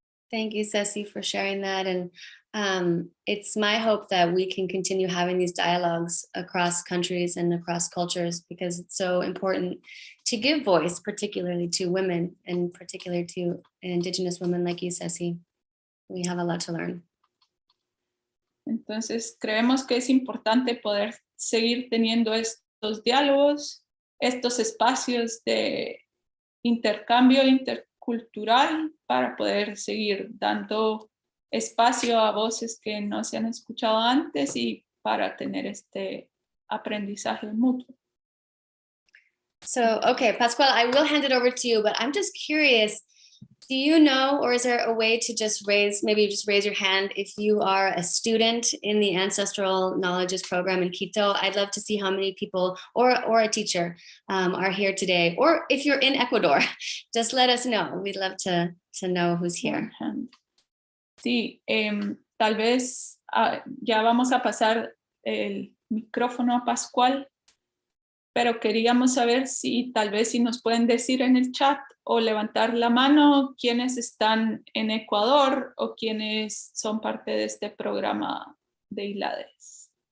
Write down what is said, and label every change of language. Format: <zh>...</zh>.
<en>Thank you, Ceci, for sharing that. And it's my hope that we can continue having these dialogues across countries and across cultures, because it's so important to give voice, particularly to women, and particularly to Indigenous women like you, Ceci. We have a lot to learn.</en> <es>Entonces, creemos que es importante poder seguir teniendo estos diálogos, estos espacios de intercambio, cultural para poder seguir dando espacio a voces que no se han escuchado antes y para tener este aprendizaje mutuo.</es> <en>So, okay, Pascual, I will hand it over to you, but I'm just curious, do you know, or is there a way to just raise your hand if you are a student in the Ancestral Knowledges program in Quito? I'd love to see how many people, or a teacher, are here today. Or if you're in Ecuador, just let us know. We'd love to know who's here.</en> <es>Sí, tal vez ya vamos a pasar el micrófono a Pascual, pero queríamos saber si tal vez si nos pueden decir en el chat o levantar la mano quienes están en Ecuador o quienes son parte de este programa de ILADES.</es>